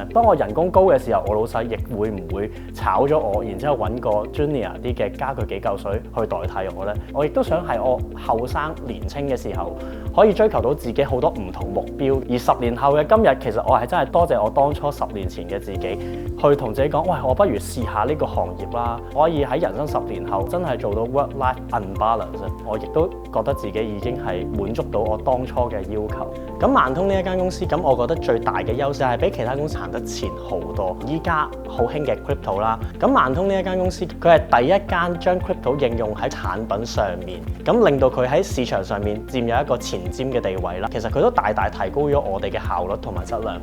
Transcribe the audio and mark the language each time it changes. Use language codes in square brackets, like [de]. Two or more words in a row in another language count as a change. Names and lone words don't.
[yue] 當我人工高嘅時候，我老細亦會唔會炒咗我，然之後揾個 junior 啲嘅加佢幾嚿水去代替我呢？我亦都想係我後生年青嘅時候，可以追求到自己好多唔同目標。而10年後嘅今日，其實我係真係多謝我當初10年前嘅自己，去同自己講：喂，我不如試下呢個行業啦，我可以喺人生10年後真係做到 [en] work-life unbalance。 [yue] 我亦都覺得自己已經係滿足到我當初嘅要求。咁萬通呢一間公司，咁我覺得最大嘅優勢係比其他公司行得前好多。依家好興嘅 crypto 啦，咁萬通呢一間公司，佢係第一間將 crypto 應用喺產品上面，咁令到佢喺市場上面佔有一個前瞻嘅地位啦。其實佢都大大提高咗我哋嘅效率同埋質量。